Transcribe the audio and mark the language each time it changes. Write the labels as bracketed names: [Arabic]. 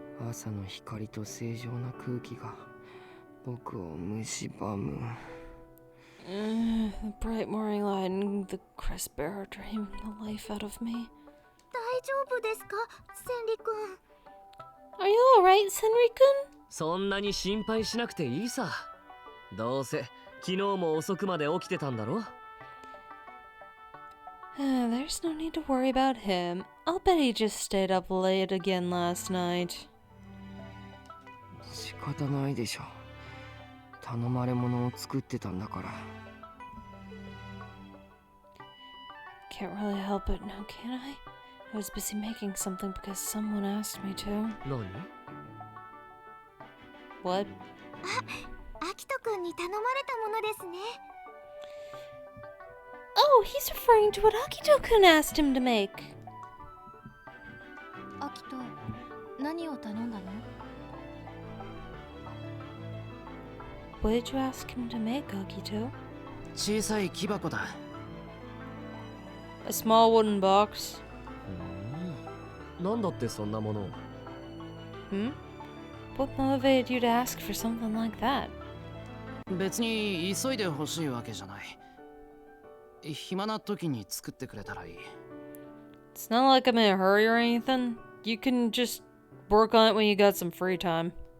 [Japanese] 朝の光と正常な空気が僕を蝕む。 [English] The bright morning light and the crisp air are draining the life out of me. [Japanese] 大丈夫ですか、センリ君。 [English] Are you alright, Senri-kun? [Japanese] そんなに心配しなくていいさ。どうせ昨日も遅くまで起きてたんだろ。 [English] There's no need to worry about him. I'll bet he just stayed up late again last night. [Japanese] 仕方ないでしょ。頼まれ物を作ってたんだから。 [English] Can't really help it now, can I? I was busy making something because someone asked me to. [Japanese] 何 [English] What? [Japanese] アキトくんに頼まれたものですね。 [English] Oh, he's referring to what Akito-kun asked him to make. [Japanese] アキト、何を頼んだの？ [English] What did you ask him to make, Akito? [Japanese] 小さい木箱だ。 [English] A small wooden box. [Japanese] なんだってそんなものを [English] Hmm? What motivated you to ask for something like that? 別に急いで欲しいわけじゃない。暇な時に作ってくれたらいい。 It's not like I'm in a hurry or anything. You can just work on it when you got some free time.